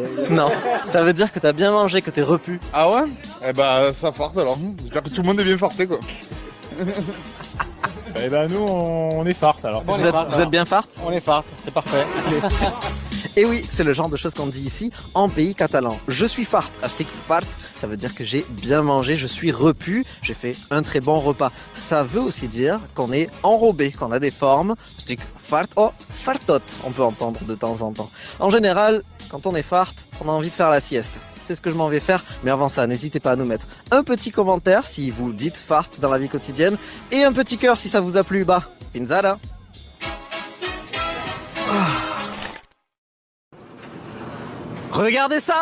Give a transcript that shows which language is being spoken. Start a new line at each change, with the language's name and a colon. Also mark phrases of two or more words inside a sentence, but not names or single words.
French: Non, ça veut dire que t'as bien mangé, que t'es repu. Ah ouais? Eh ben, ça farte alors. J'espère que tout le monde est bien farté, quoi. Eh ben, nous, on est fart alors. Vous êtes bien fart? On est fart, c'est parfait. Et oui, c'est le genre de choses qu'on dit ici en pays catalan. Je suis fart,
Catalan: estic fart,
French: ça veut dire que j'ai bien mangé, je suis repu, j'ai fait un très bon repas. Ça veut aussi dire qu'on est enrobé, qu'on a des formes,
Catalan: estic fart
French: ou fartot, on peut entendre de temps en temps. En général, quand on est fart, on a envie de faire la sieste. C'est ce que je m'en vais faire, mais avant ça, n'hésitez pas à nous mettre un petit commentaire si vous dites fart dans la vie quotidienne et un petit cœur si ça vous a plu. Bah, pinzada. Regardez ça!